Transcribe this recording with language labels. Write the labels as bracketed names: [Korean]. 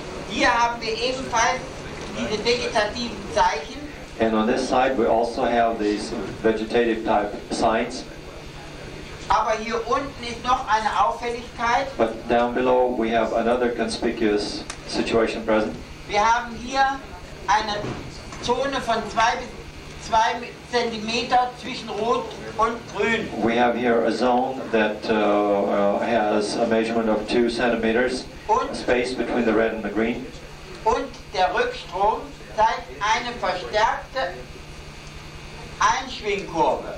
[German] Hier haben wir ebenfalls diese vegetativen Zeichen. [English] And on this side we also have these vegetative type signs. [German] Aber hier unten ist noch eine Auffälligkeit. [English] But down below we have another conspicuous situation present. [German] Wir haben hier eine Zone von 2 bis 2 Zentimeter zwischen Rot und Grün. [English] We have here a zone that has a measurement of 2 centimeters, space between the red and the green. [German] Und der Rückstrom zeigt eine verstärkte Einschwingkurve.